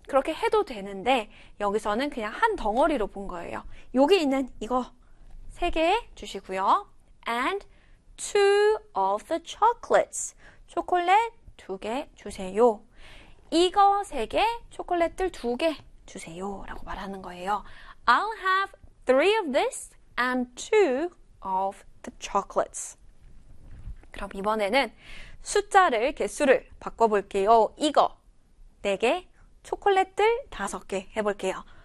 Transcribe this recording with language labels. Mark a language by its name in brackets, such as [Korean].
[Korean] 그렇게 해도 되는데 여기서는 그냥 한 덩어리로 본 거예요. 여기 있는 이거 세 개 주시고요. [English] And 2 of the chocolates. [Korean] 초콜릿 두 개 주세요. 이거 세 개, 초콜릿들 두 개 주세요. 라고 말하는 거예요. [English] I'll have 3 of this and 2 of the chocolates. [Korean] 그럼 이번에는 숫자를, 개수를 바꿔볼게요. 이거 4개, 초콜릿들 5개 해볼게요.